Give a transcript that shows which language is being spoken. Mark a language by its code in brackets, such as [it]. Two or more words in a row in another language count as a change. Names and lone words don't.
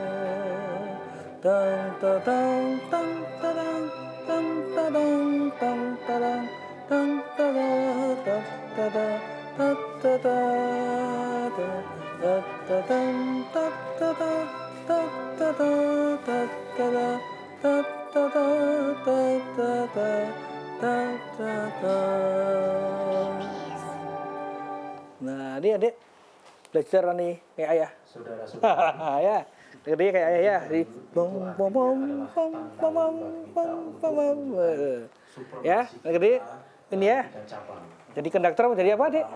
[id] tang tadang tang tadang tang tadang tang tadang tang tadang tang tadang tang tadang tang tadang tang tadang tang tadang tang tadang tang tadang tang tadang tang tadang. Nah, dia adik belajar nih kayak ayah. Saudara-saudara. Ya, dia kayak ayah ya. Di bom bom bom bom bom bom bom. Ya, gede ini ya. Jadi konduktor jadi apa, Dek?